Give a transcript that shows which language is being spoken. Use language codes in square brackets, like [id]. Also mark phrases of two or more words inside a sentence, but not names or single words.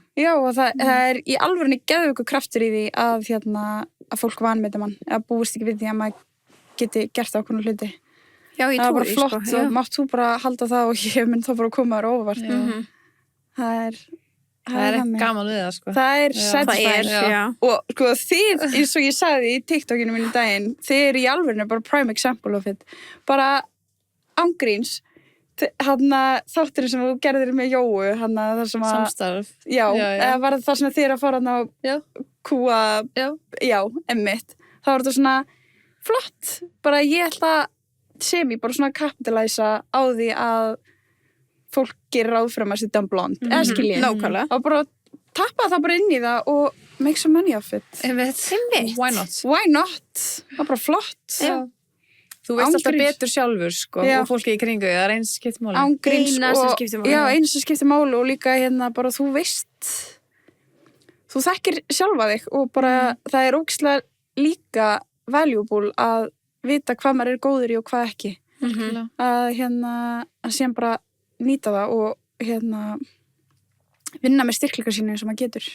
[is] og það í alvörunni geðveikur kraftur í því að fólk vanmeta mann eða búist ekki við því að maður geti gert ákveðna hluti já, ég það er trúi bara flott og mátt þú bara halda það og ég mynd þá bara að koma þér óvart það er gaman við það sko það satisfying og sko þið, eins og ég sagði í TikTokinu mínu daginn, þið eru í alvörinu bara [en] prime example of it [is] bara ángríns þátturinn sem þú gerðir með Jóu þar sem samstarf eða var það sem þið eru að fara að kúa emmitt, þá var þetta svona flott, bara ég ætla bara svona kapitalæsa á því að fólk gerir ráð fyrir að maður sé [en] dumb blonde [is] eða skiljið, nákvæmlega og bara tappa það bara inn í það og [en] make some money off it why not [is] það er bara flott þú veist alltaf betur sjálfur sko og fólki í kringu, það er eins sem skiptir máli eins sem skiptir máli og líka bara þú veist þú þekkir sjálfa þig og bara það er ógeðslega líka valuable að vita hvað maður er góður í og hvað ekki að síðan bara nýta það og vinna með styrkleika sína eins og maður getur